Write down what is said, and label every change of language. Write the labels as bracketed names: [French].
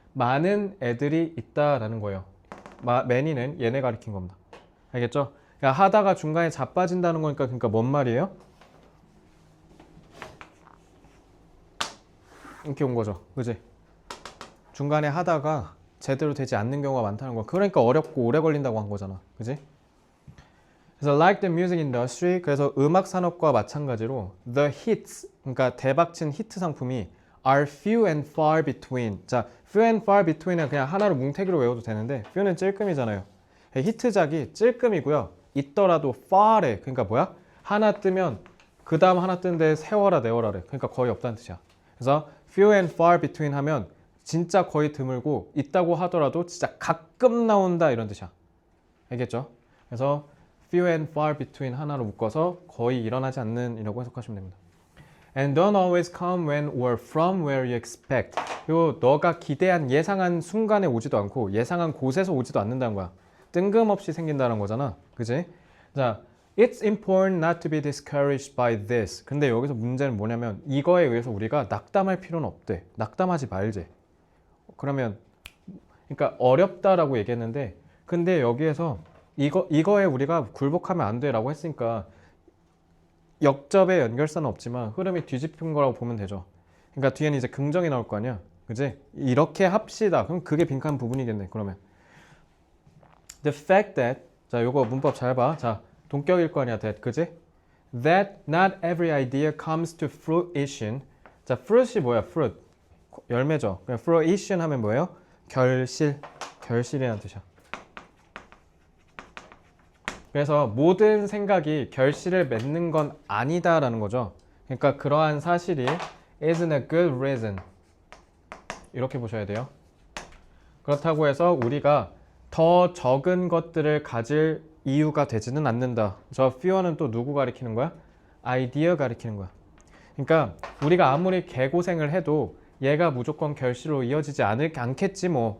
[Korean] 많은 애들이 있다라는 거예요. many는 얘네 가리킨 겁니다. 알겠죠? 그러니까 하다가 중간에 자빠진다는 거니까 그러니까 뭔 말이에요? 이렇게 온 거죠. 그지? 중간에 하다가 제대로 되지 않는 경우가 많다는 거. 그러니까 어렵고 오래 걸린다고 한 거잖아. 그지? 그래서 [English] like the music industry, [Korean] 그래서 음악 산업과 마찬가지로 [English] the hits, [Korean] 그러니까 대박친 히트 상품이 [English] are few and far between. [Korean] 자, [English] few and far between [Korean] 은 그냥 하나로 뭉태기로 외워도 되는데 few는 찔끔이잖아요. 히트작이 찔끔이고요. 있더라도 far에, 그러니까 뭐야? 하나 뜨면 그 다음 하나 뜨는데 세워라 내워라래. 그러니까 거의 없다는 뜻이야. 그래서 [English] few and far between [Korean] 하면 진짜 거의 드물고 있다고 하더라도 진짜 가끔 나온다 이런 뜻이야. 알겠죠? 그래서 [English] few and far between [Korean] 하나로 묶어서 거의 일어나지 않는 이라고 해석하시면 됩니다. [English] And don't always come when or from where you expect. [Korean] 그리고 너가 기대한 예상한 순간에 오지도 않고 예상한 곳에서 오지도 않는다는 거야. 뜬금없이 생긴다는 거잖아. 그지? 자, [English] It's important not to be discouraged by this. [Korean] 근데 여기서 문제는 뭐냐면 이거에 의해서 우리가 낙담할 필요는 없대. 낙담하지 말지. 그러면 그러니까 어렵다라고 얘기했는데 근데 여기에서 이거에 우리가 굴복하면 안 돼라고 했으니까 역접의 연결선은 없지만 흐름이 뒤집힌 거라고 보면 되죠. 그러니까 뒤에는 이제 긍정이 나올 거 아니야. 그지? 이렇게 합시다. 그럼 그게 빈칸 부분이겠네. 그러면 [English] The fact that [Korean] 자, 요거 문법 잘 봐. 자, 동격일 거 아니야. that. 그지? [English] That not every idea comes to fruition. [Korean] 자, fruit이 뭐야? fruit. 열매죠. 그냥 fruition 하면 뭐예요? 결실. 결실이라는 뜻이야. 그래서 모든 생각이 결실을 맺는 건 아니다라는 거죠. 그러니까 그러한 사실이 [English] isn't a good reason. [Korean] 이렇게 보셔야 돼요. 그렇다고 해서 우리가 더 적은 것들을 가질 이유가 되지는 않는다. 저 few는 또 누구 가리키는 거야? 아이디어 가리키는 거야. 그러니까 우리가 아무리 개고생을 해도 얘가 무조건 결실로 이어지지 않겠지 뭐.